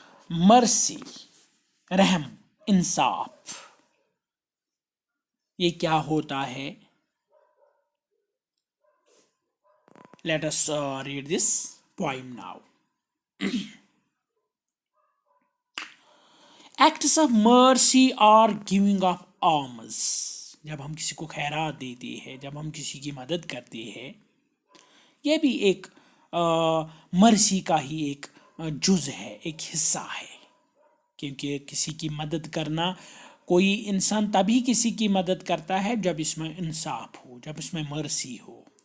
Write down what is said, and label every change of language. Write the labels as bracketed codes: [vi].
[ur] مرسی، رحم، انصاف، یہ کیا ہوتا ہے؟ [en] Let us read this poem now. Acts of mercy are giving of alms. [ur] جب ہم کسی کو خیرات دیتے ہیں، جب ہم کسی کی مدد کرتے ہیں، یہ بھی ایک مرسی کا ہی ایک جز ہے، ایک حصہ ہے. کیونکہ کسی کی مدد کرنا، کوئی انسان تبھی کسی کی مدد کرتا ہے جب اس میں انصاف ہو، جب اس میں مرسی ہو.